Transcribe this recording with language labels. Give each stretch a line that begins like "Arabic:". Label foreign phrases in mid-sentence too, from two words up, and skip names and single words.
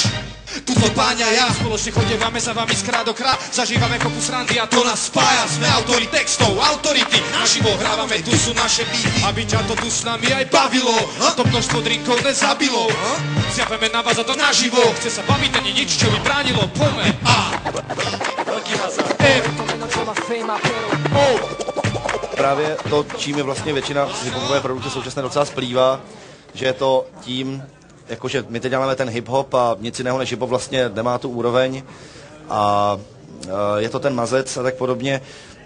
Slovak: Tuto páňa ja spoločne chodevame za vami z krát do krát, zažívame kopu srandy a to nás spája. Sme autori textov, autority, naživo hrávame, tu sú naše beaty, aby ťa to tu s nami aj bavilo, a to množstvo drinkov nezabilo. Zjaveme na vás a to naživo, chce sa baviť, není nič, čo by bránilo, poďme. A veľký hazard.
Czech: Právě to, čím je vlastně většina hiphopové produkce současné docela splývá, že je to tím, jakože my teď děláme ten hip-hop a nic jiného než hip-hop vlastně nemá tu úroveň a je to ten mazec a tak podobně.